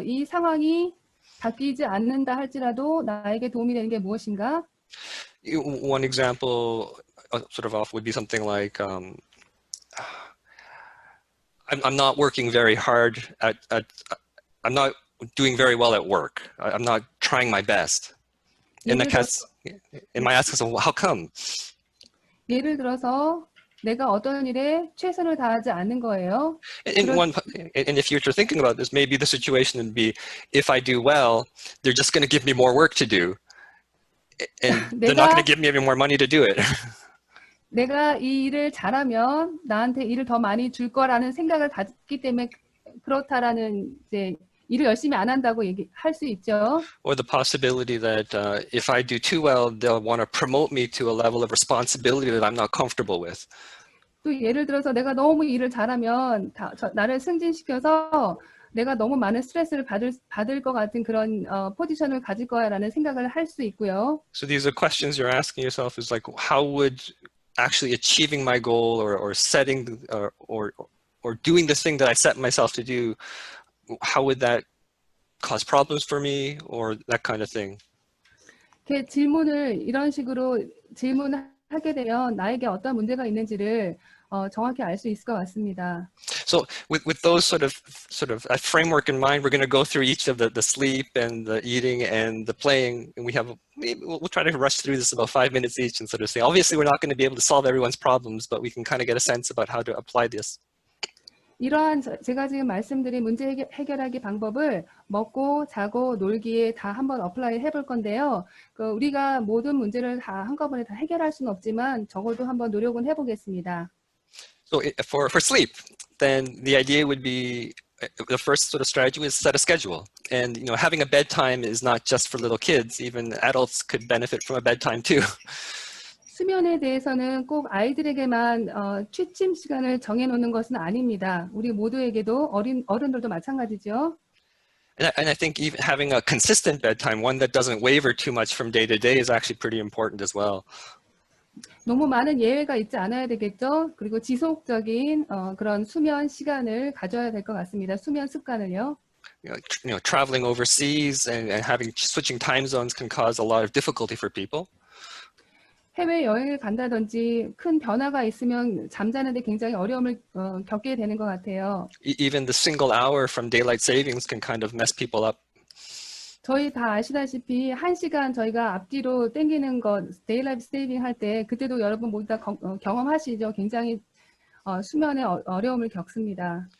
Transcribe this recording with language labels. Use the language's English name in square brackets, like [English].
[Korean] 이 상황이 바뀌지 않는다 할지라도 나에게 도움이 되는 게 무엇인가? [English] One example sort of off would be something like, I'm not working very hard I'm not doing very well at work. I'm not trying my best. And I ask myself, how come? [Korean] 예를 들어서 내가 어떤 일에 최선을 다하지 않는 거예요. [English] And if you're thinking about this, maybe the situation would be, if I do well, they're just going to give me more work to do. And they're not going to give me any more money to do it. [Korean] 내가 이 일을 잘하면 나한테 일을 더 많이 줄 거라는 생각을 갖기 때문에 그렇다라는 이제 일을 열심히 안 한다고 얘기할 수 있죠. [English] Or the possibility that if I do too well, they'll want to promote me to a level of responsibility that I'm not comfortable with. [Korean] 또 예를 들어서 내가 너무 일을 잘하면 나를 승진시켜서 내가 너무 많은 스트레스를 받을 것 같은 그런 포지션을 가질 거야라는 생각을 할 수 있고요. [English] So these are questions you're asking yourself is like, how would actually achieving my goal or setting or doing the thing that I set myself to do, how would that cause problems for me or that kind of thing? [Korean] 이렇게 이런 식으로 질문하게 되면 나에게 어떤 문제가 있는지를 정확히 알 수 있을 것 같습니다. [English] So with those sort of a framework in mind, we're going to go through each of the sleep and the eating and the playing, and we'll try to rush through this about 5 minutes each and sort of say, obviously we're not going to be able to solve everyone's problems, but we can kind of get a sense about how to apply this. [Korean] 이러한 제가 지금 말씀드린 문제 해결하기 방법을 먹고 자고 놀기에 다 한번 어플라이 해볼 건데요. 우리가 모든 문제를 다 한꺼번에 다 해결할 수는 없지만 적어도 한번 노력은 해보겠습니다. [English] So for sleep, then the idea would be, the first sort of strategy is set a schedule. And having a bedtime is not just for little kids. Even adults could benefit from a bedtime too. [Korean] 수면에 대해서는 꼭 아이들에게만 취침 시간을 정해놓는 것은 아닙니다. 우리 모두에게도 어른들도 마찬가지죠. [English] And I think even having a consistent bedtime, one that doesn't waver too much from day to day, is actually pretty important as well. [Korean] 너무 많은 예외가 있지 않아야 되겠죠. 그리고 지속적인 그런 수면 시간을 가져야 될 것 같습니다. 수면 습관을요. [English] Traveling overseas and having switching time zones can cause a lot of difficulty for people. [Korean] 해외 여행을 간다든지 큰 변화가 있으면 잠자는데 굉장히 어려움을 겪게 되는 것 같아요. [English] Even the single hour from daylight savings can kind of mess people up. [Korean] 저희 다 아시다시피 1시간 저희가 앞뒤로 땡기는 거 데일라이트 세이빙 할 때 그때도 여러분 모두 다 경험하시죠. 굉장히 수면에 어려움을 겪습니다.